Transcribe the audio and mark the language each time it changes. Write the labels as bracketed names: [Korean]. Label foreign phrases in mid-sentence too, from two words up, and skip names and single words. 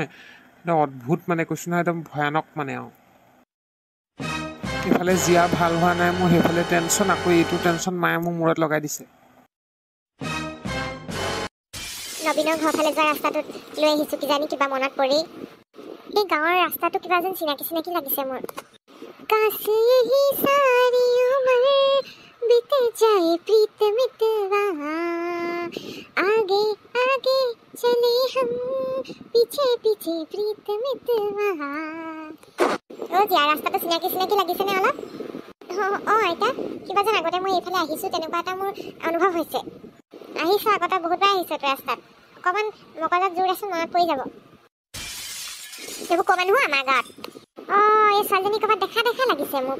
[Assamese] একদম অদ্ভুত মানে কৈছোঁ নহয়, একদম ভয়ানক মানে আৰু। ইফালে জীয়া ভাল হোৱা নাই মোৰ, সেইফালে টেনশ্যন, আকৌ এইটো টেনশ্যন মায়ে মোৰ মূৰত লগাই দিছে। নবীনৰ ঘৰ ফালে যোৱা ৰাস্তাটোত লৈ আহিছোঁ, কিজানি কিবা মনত পৰি। এই গাঁৱৰ ৰাস্তাটো কিবা যেন চিনাকি চিনাকি লাগিছে মোৰ। [Hindi] काछे ही सारी उमर बीते जाए प्रीत मितवा आगे आगे चले हम पीछे पीछे प्रीत मितवा। [Assamese] ओ জিয়া ৰাস্তাটো চিনাকি চিনাকি লাগিছেনে অলপ? আইতা কিবা যেন আগতে মই এইফালে আহিছোঁ তেনেকুৱা এটা মোৰ অনুভৱ হৈছে। আহিছোঁ আগতে বহুতবাৰ আহিছোঁ এইটো ৰাস্তাত। অকণমান মকজাত জোৰ আছে, মনত পৰি যাব। এইবোৰ ক'ব নহয় আমাৰ গাঁৱত। এই ছোৱালীজনী ক'ৰবাত দেখা দেখা লাগিছে মোক।